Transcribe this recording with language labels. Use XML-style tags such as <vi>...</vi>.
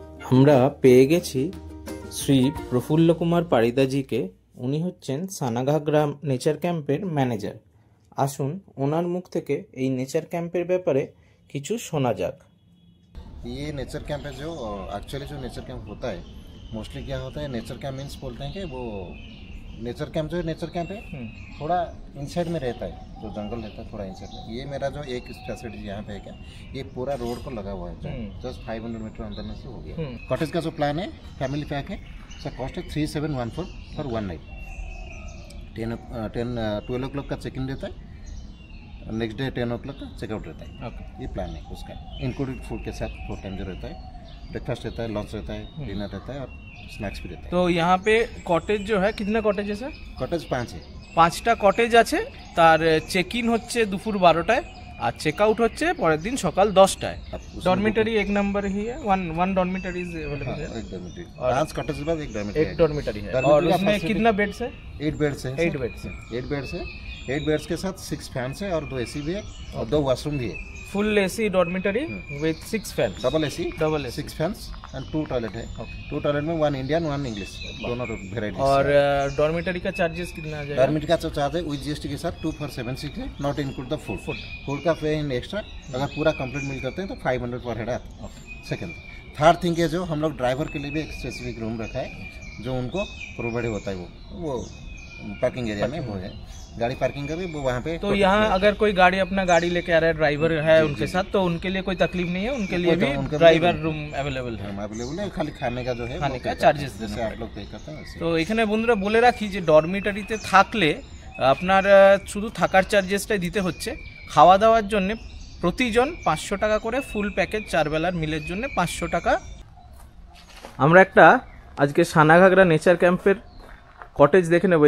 <bn>আমরা পেয়ে গেছি শ্রী প্রফুল্ল কুমার পারিদাজিকে। উনি হচ্ছেন সানাঘাগরা নেচার ক্যাম্পের ম্যানেজার। আসুন ওনার মুখ থেকে এই নেচার ক্যাম্পের ব্যাপারে কিছু শোনা যাক।</bn> <hi>ये नेचर कैंप है जो एक्चुअली जो नेचर कैंप होता है मोस्टली क्या होता है, नेचर कैंप मीन्स बोलते हैं कि वो नेचर कैंप जो है नेचर कैंप है थोड़ा इनसाइड में रहता है, जो जंगल रहता है थोड़ा इनसाइड में। ये मेरा जो एक फैसिलिटी यहाँ पे है क्या, ये पूरा रोड को लगा हुआ है, जस्ट 500 मीटर अंदर में से हो गया। कॉटेज का जो प्लान है फैमिली पैक है, सर कॉस्ट है 3714 फॉर 1 नाइट। 12 o'clock का चेक इन रहता है, नेक्स्ट डे 10 o'clock का चेकआउट रहता है। ये प्लान है उसका, इंक्लूडेड फूड के साथ 4 टाइम जो रहता है, ब्रेकफास्ट रहता है, लंच रहता है, डिनर रहता है और स्नैक्स भी रहता है। तो यहाँ पे কটেজ जो है कितना কটেজ है सर? कॉटेज 5 है।</hi> <bn>5টা কটেজ আছে। তার চেক ইন হচ্ছে দুপুর 12টায় আর চেক आउट হচ্ছে পরের दिन সকাল 10টায়।</bn> <hi>डॉर्मिटरी 1 नंबर ही है, वन डॉर्मिटरी इज अवेलेबल है। एक डॉर्मिटरी 5 कॉटेज के बाद एक डॉर्मिटरी, एक डॉर्मिटरी है। और उसमें कितना बेड्स है? 8 बेड्स है। 8 बेड्स है। 8 बेड्स है। 8 बेड्स के साथ 6 फैंस है और 2 एसी भी है और 2 वॉशरूम भी है। Full AC dormitory with 6 fan, double AC, double AC, 6 fans and 2 toilet है। 2 टॉयलेट में 1 इंडियन 1 इंग्लिश, दोनों वेराइटी। और डॉर्मिटरी का चार्जेस कितना आ जाएगा? डॉर्मिटरी का चार्ज है विद जीएसटी के साथ 2476 है, not include the food. Food का पे इन एक्स्ट्रा, अगर पूरा कंप्लीट मिल करते हैं तो 500 पर हेड आता है। सेकंड थर्ड थिंग है, जो हम लोग ड्राइवर के लिए भी एक स्पेसिफिक रूम रखा है, जो उनको प्रोवाइड होता है, वो पार्किंग एरिया में वो है, गाड़ी पार्किंग का भी वो वहाँ पे। तो यहाँ अगर कोई गाड़ी अपना गाड़ी लेके आ रहा है, ड्राइवर है उनके साथ, तो उनके लिए कोई तकलीफ नहीं है, उनके लिए भी ड्राइवर रूम अवेलेबल है। अवेलेबल है, खाली खाने का जो है खाने का चार्जेस जैसे आप लोग पे करते हैं।</hi> <bn>তো এখানে বন্ধুরা বলে রাখি যে ডরমিটরিতে থাকলে আপনার শুধু থাকার চার্জেসটাই দিতে হচ্ছে, খাওয়া দাওয়ার জন্য প্রতিজন 500 টাকা করে, ফুল প্যাকেজ 4 বেলার মিলের জন্য 500 টাকা। আমরা একটা আজকে সানাঘাগরা নেচার ক্যাম্পের কটেজ দেখে নেব।</bn>